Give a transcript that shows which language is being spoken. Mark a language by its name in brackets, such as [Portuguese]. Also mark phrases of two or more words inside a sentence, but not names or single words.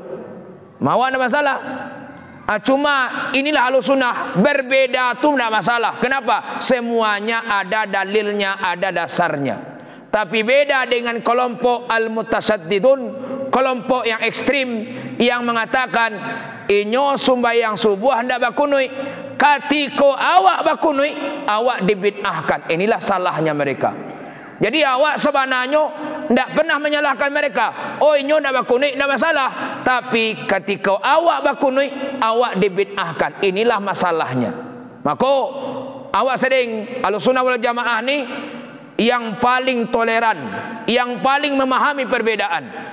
[Indonesian] Mau ada masalah? Cuma inilah Ahlussunnah, berbeda tu tidak masalah. Kenapa? Semuanya ada dalilnya, ada dasarnya. Tapi beda dengan kelompok al-mutasyaddidun, kelompok yang ekstrim yang mengatakan [Minangkabau] inyo sembahyang subuh hendak bakunui, katiko awak bakunui, awak dibid'ahkan. [Indonesian] Inilah salahnya mereka. Jadi awak sebenarnya tidak pernah menyalahkan mereka. Oh, [Minangkabau] inyo nak bakunui [Indonesian] tidak masalah. Tapi ketika awak bakunui, awak dibid'ahkan. Inilah masalahnya. Maka awak sering Ahlussunnah wal Jamaah ni yang paling toleran, yang paling memahami perbedaan.